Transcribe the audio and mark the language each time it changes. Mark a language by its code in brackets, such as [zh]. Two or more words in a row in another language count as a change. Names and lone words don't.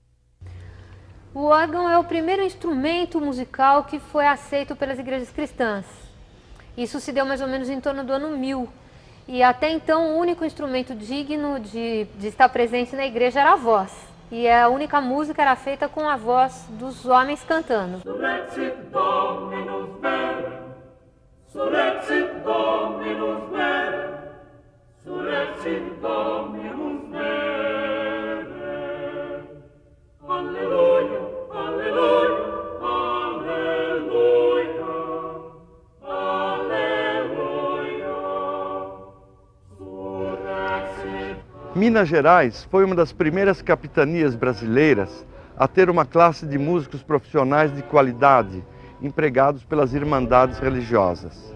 [pt] O órgão é o primeiro instrumento musical que foi aceito pelas igrejas cristãs. Isso se deu mais ou menos em torno do ano 1000. E até então o único instrumento digno de estar presente na igreja era a voz. E a única música era feita com a voz dos homens cantando. [la] Surrexit Dominus vere, surrexit Dominus vere, surrexit Dominus vere. Alleluia, alleluia, alleluia, alleluia. Surrexit. [pt] Minas Gerais foi uma das primeiras capitanias brasileiras a ter uma classe de músicos profissionais de qualidade, empregados pelas irmandades religiosas.